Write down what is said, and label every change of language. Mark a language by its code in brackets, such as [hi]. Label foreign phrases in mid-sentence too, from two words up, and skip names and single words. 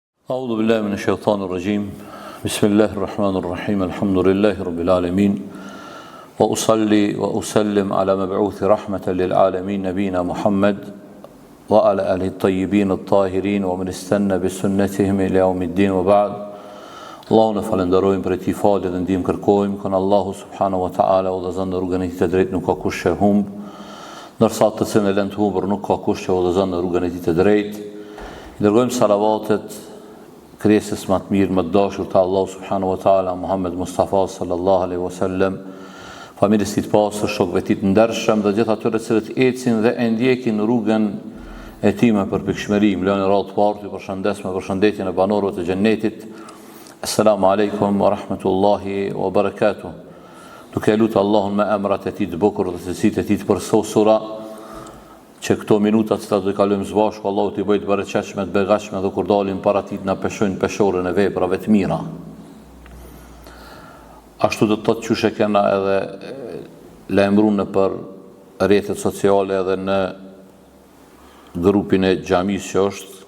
[ar] أعوذ بالله من الشيطان الرجيم بسم الله الرحمن الرحيم الحمد لله رب العالمين وأصلي وأسلم على مبعوث رحمة للعالمين نبينا محمد وعلى آله الطيبين الطاهرين ومن استنى بسنتهم إلى يوم الدين وبعد [sq] Allahu në falenderojmë për ti falë dhe ndihmë kërkojmë kënë Allahu [ar] سبحانه وتعالى [sq] udhëzon në rrugën e tij të drejtë nuk ka kush që humb, ndërsa të cilën e lën të humbur nuk ka kush që udhëzon në rrugën e tij të drejtë. I dërgojmë salavatet krijesës më të mirë, më të dashur të Allahu [ar] سبحانه وتعالى, [sq] Muhammed Mustafa [ar] صلى الله عليه وسلم, [sq] familjes së tij të pastër, shokëve të tij të ndershëm dhe gjithë atyre të cilët ecin dhe e ndjekin rrugën e tij me përpikshmëri. Lënë radhë parë, ju përshëndes me përshëndetjen e banorëve të xhennetit. [ar] السلام عليكم ورحمة الله وبركاته. [sq] Duke lutë Allahun me emrat e tij të bukur dhe cilësitë e tij të përsosura, që këto minutat që do të kalojmë së bashku, Allahu t'i bëjë të bereqetshme, të begatshme, dhe kur dalim para tij na peshojnë peshorën e veprave të mira. Ashtu do të thotë qysh e kena edhe lajmëruar në për rrjetet sociale edhe në grupin e xhamisë që është.